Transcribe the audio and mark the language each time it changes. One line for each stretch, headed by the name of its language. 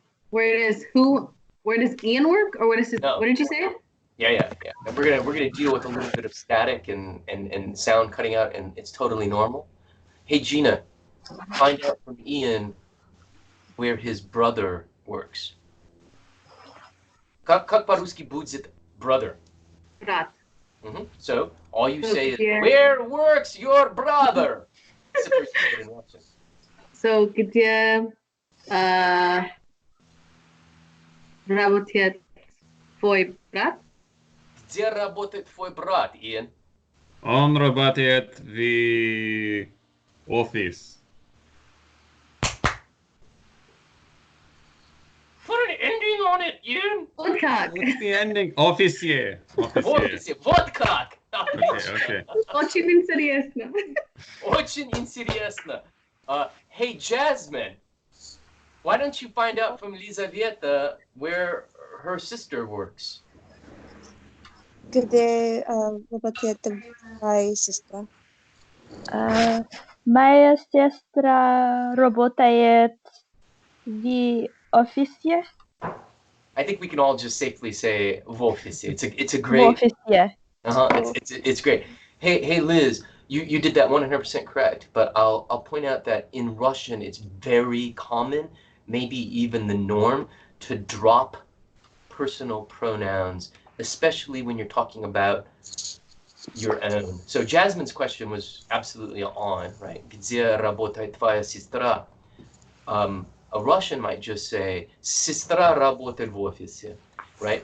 English: Where does Ian work, or what did you say? Yeah. And we're gonna deal with a little bit of static and sound cutting out, and it's totally normal. Hey, Gina, find out from Ian where his brother works.
Russian: Как по-русски будет brother? Брат.
English: So all you say is, where works your brother? In Russian.
Russian: So где работает твой брат? Где работает твой брат, Ian? Он работает в офис.
English: Put an ending on it, Ian.
Russian: Вот как?
English: What's the ending? Офисе.
Russian: Вот как.
English: Okay.
Russian: Очень интересно. Очень интересно.
English: Hey, Jasmine, why don't you find out from Lizaveta where her sister works?
Russian: Где работает твоя сестра? Моя сестра работает в офисе.
English: I think we can all just safely say
Russian: в офисе.
English: It's a
Russian: В
English: great.
Russian: офисе.
English: It's great. Hey, Liz, you did that 100% correct, but I'll point out that in Russian it's very common, maybe even the norm, to drop personal pronouns, especially when you're talking about your own. So Jasmine's question was absolutely on, right?
Russian: Где работает твоя сестра?
English: A Russian might just say
Russian: сестра работает в офисе,
English: right?